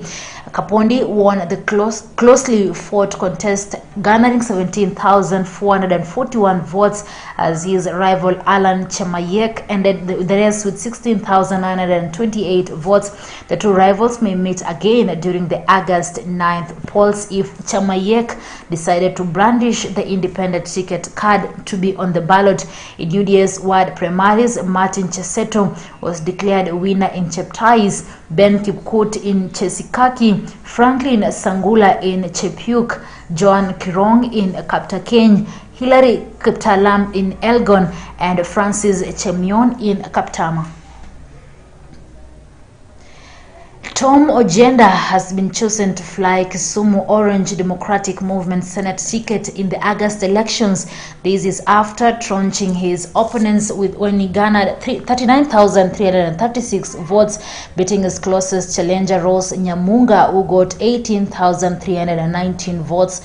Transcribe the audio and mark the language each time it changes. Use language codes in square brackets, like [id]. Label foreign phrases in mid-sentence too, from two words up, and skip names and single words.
[en] Kapondi won the closely fought contest, garnering 17,441 votes as his rival Alan Chemayek ended the race with 16,928 votes. The two rivals may meet again during the August 9th polls if Chemayek decided to brandish the independent ticket card to be on the ballot. In UDA's ward primaries, Martin Cheseto was declared winner in Cheptais, Ben Kipkut in Chesikaki, Franklin Sangula in Chepyuk, John Kirong in Kaptakeny, Hilary Kiptalam in Elgon, and Francis Chemion in Kaptama. Tom Ojenda has been chosen to fly Kisumu Orange Democratic Movement Senate ticket in the August elections. This is after trunching his opponents when he garnered 39,336 votes, beating his closest challenger Rose Nyamunga, who got 18,319 votes.